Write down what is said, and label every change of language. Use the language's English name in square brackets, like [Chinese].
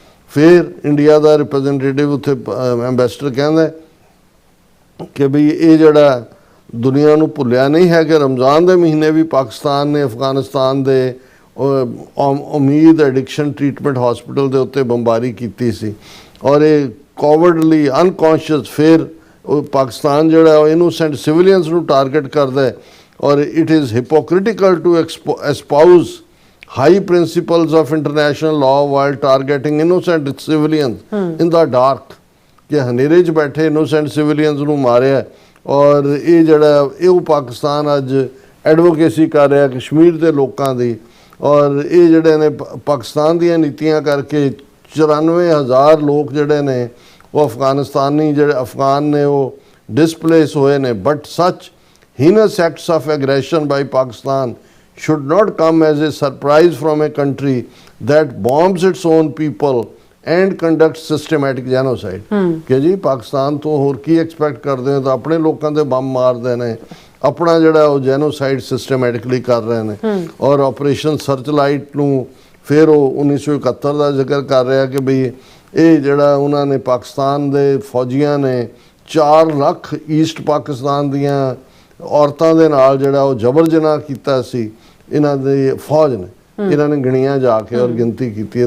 [Punjabi] ਫਿਰ ਇੰਡੀਆ ਦਾ ਰਿਪਰੈਜ਼ੈਂਟੇਟਿਵ ਉੱਥੇ ਐਂਬੈਸਡਰ ਕਹਿੰਦਾ ਕਿ ਵੀ ਇਹ ਜਿਹੜਾ ਦੁਨੀਆ ਨੂੰ ਭੁੱਲਿਆ ਨਹੀਂ ਹੈ ਕਿ ਰਮਜ਼ਾਨ ਦੇ ਮਹੀਨੇ ਵੀ ਪਾਕਿਸਤਾਨ ਨੇ ਅਫਗਾਨਿਸਤਾਨ ਦੇ ਉਮੀਦ ਐਡਿਕਸ਼ਨ ਟ੍ਰੀਟਮੈਂਟ ਹਸਪੀਟਲ ਦੇ ਉੱਤੇ ਬੰਬਾਰੀ ਕੀਤੀ ਸੀ, ਔਰ ਇਹ ਕੋਵਰਡਲੀ ਅਨਕੌਂਸ਼ੀਅਸ ਫਿਰ ਪਾਕਿਸਤਾਨ ਜਿਹੜਾ ਉਹ ਇਨੋਸੈਂਟ ਸਿਵਿਲੀਅਨਸ ਨੂੰ ਟਾਰਗੇਟ ਕਰਦਾ ਹੈ। [English] ਔਰ it is hypocritical to espouse high principles of international law while targeting innocent civilians in the dark, [Punjabi] ਕਿ ਹਨੇਰੇ 'ਚ ਬੈਠੇ [English] innocent civilians [Punjabi] ਨੂੰ ਮਾਰਿਆ। ਔਰ ਇਹ ਜਿਹੜਾ ਇਹ ਪਾਕਿਸਤਾਨ ਅੱਜ ਐਡਵੋਕੇਸੀ ਕਰ ਰਿਹਾ ਕਸ਼ਮੀਰ ਦੇ ਲੋਕਾਂ ਦੀ, ਔਰ ਇਹ ਜਿਹੜੇ ਨੇ ਪਾਕਿਸਤਾਨ ਦੀਆਂ ਨੀਤੀਆਂ ਕਰਕੇ 94,000 ਲੋਕ ਜਿਹੜੇ ਨੇ ਉਹ ਅਫਗਾਨਿਸਤਾਨੀ ਜਿਹੜੇ ਅਫਗਾਨ ਨੇ ਉਹ ਡਿਸਪਲੇਸ ਹੋਏ ਨੇ। [English] But such heinous acts of aggression by Pakistan should not come as a surprise from a country that bombs its own people and conducts systematic genocide। [Punjabi] ਕਿ ਜੀ ਪਾਕਿਸਤਾਨ ਤੋਂ ਹੋਰ ਕੀ ਐਕਸਪੈਕਟ ਕਰਦੇ ਹੋ, ਤਾਂ ਆਪਣੇ ਲੋਕਾਂ ਦੇ ਬੰਬ ਮਾਰਦੇ ਨੇ, ਆਪਣਾ ਜਿਹੜਾ ਉਹ ਜੈਨੋਸਾਈਡ ਸਿਸਟਮੈਟਿਕਲੀ ਕਰ ਰਹੇ ਨੇ। ਔਰ ਆਪਰੇਸ਼ਨ ਸਰਚਲਾਈਟ ਨੂੰ ਫਿਰ ਉਹ 1971 ਦਾ ਜ਼ਿਕਰ ਕਰ ਰਿਹਾ ਕਿ ਬਈ ਇਹ ਜਿਹੜਾ ਉਹਨਾਂ ਨੇ ਪਾਕਿਸਤਾਨ ਦੇ ਫੌਜੀਆਂ ਨੇ 4 ਲੱਖ ਈਸਟ ਪਾਕਿਸਤਾਨ ਦੀਆਂ ਔਰਤਾਂ ਦੇ ਨਾਲ ਜਿਹੜਾ ਉਹ ਜਬਰ ਜਨਾਹ ਕੀਤਾ ਸੀ, ਇਹਨਾਂ ਦੇ ਫੌਜ ਨੇ ਇਹਨਾਂ ਨੇ ਗਿਣੀਆਂ ਜਾ ਕੇ ਔਰ ਗਿਣਤੀ ਕੀਤੀ ਹੈ।